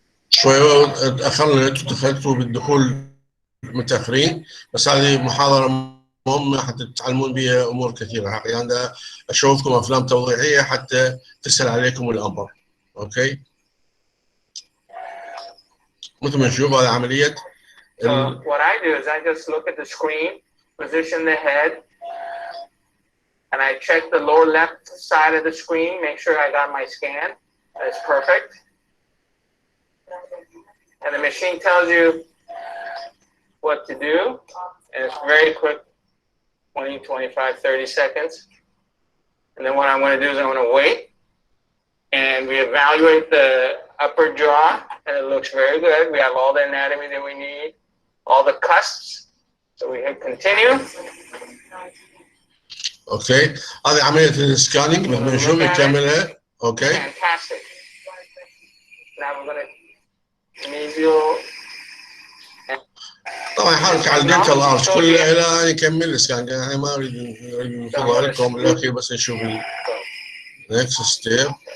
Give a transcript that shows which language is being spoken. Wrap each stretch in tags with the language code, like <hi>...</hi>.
<ar>شوية تأخرنا، انتوا دخلتوا بالدخول متأخرين، بس هذه محاضرة مهمة حتى تتعلمون بها أمور كثيرة حقيقة. يعني أنا أشوفكم أفلام توضيحية حتى تسهل عليكم الأمر. أوكي، مثل ما نشوف هذه عملية.</ar> <en>So what I do is I just look at the screen, position the head, and I check the lower left side of the screen, make sure I got my scan. That's perfect. And the machine tells you what to do, and it's very quick, 20, 25, 30 seconds. And then what I'm going to do is I'm going to wait, and we evaluate the upper jaw, and it looks very good. We have all the anatomy that we need, all the cusps. So we hit continue.</en> <ar>أوكي، هذه عملية السكانينج مثل ما نشوف يكملها. أوكي.</ar> <en>Fantastic. Now we're going to mesial.</en> <ar>طبعا يحرك على الدنتال ارش كله الى يكمل السكان. يعني ما اريد نفضل لكم بالاخير بس نشوف النكست ستيب.</ar>